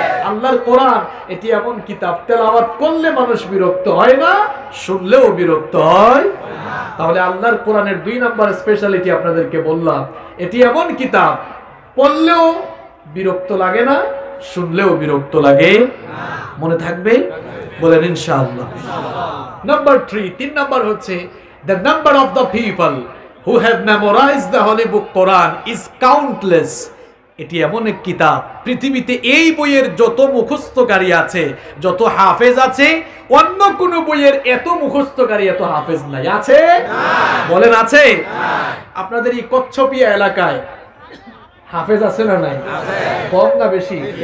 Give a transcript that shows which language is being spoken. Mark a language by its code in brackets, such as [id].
[bn] আল্লাহর কোরআন এটি এমন কিতাব, তেলাওয়াত করলে মানুষ বিরক্ত হয় না, শুনলেও বিরক্ত হয়। তাহলে আল্লাহর কোরআনের 2 নাম্বার স্পেশালিটি আপনাদেরকে বললাম, এটি এমন কিতাব, পড়লেও বিরক্ত লাগে না, শুনলেও বিরক্ত লাগে। মনে থাকবে? বলেন ইনশাআল্লাহ। নাম্বার 3 নাম্বার হচ্ছে, [en] the number of the people who have memorized the holy book Quran is countless. [bn] এটি এমন এক কিতাব, পৃথিবীতে এই বইয়ের যত মুখস্থকারী আছে, যত হাফেজ আছে, অন্য কোন বইয়ের এত মুখস্থকারী, এত হাফেজ নাই। আছে? বলেন আছে? আপনাদের এই কচ্ছপিয়া এলাকায় হাফেজ আছে না নাই? কম না বেশি?